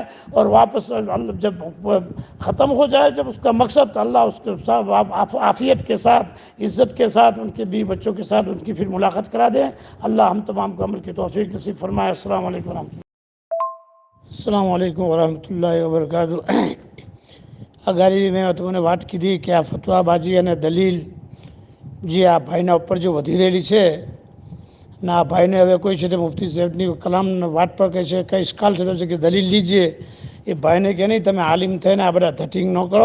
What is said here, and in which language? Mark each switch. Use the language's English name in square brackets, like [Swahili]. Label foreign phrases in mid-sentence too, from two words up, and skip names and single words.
[Urdu] اور واپس جب ختم ہو جائے جب اس کا مقصد تو اللہ اس کے عافیت کے ساتھ عزت کے ساتھ ان کے بیوی بچوں کے ساتھ ان کی پھر ملاقات کرا دیں. اللہ ہم تمام کو عمل کی توفیق نصیب فرمائے. السلام علیکم ورحمۃ اللہ. السلام علیکم ورحمۃ اللہ وبرکاتہ. [Gujarati] અગારી મેં તમને વાત કીધી કે આ ફતવાબાજી અને દલીલ જે આ ભાઈના ઉપર જે વધી રહેલી છે ને આ ભાઈને હવે કોઈ છે તે મુફ્તી સાહેબની કલામની વાત પર કહે છે કંઈ ઇશ્કાલ થયેલો છે કે [Urdu] دلیل لیجیے. [Gujarati] એ ભાઈને કે નહીં તમે આલિમ થઈને આ બધા ધટિંગ ન કરો.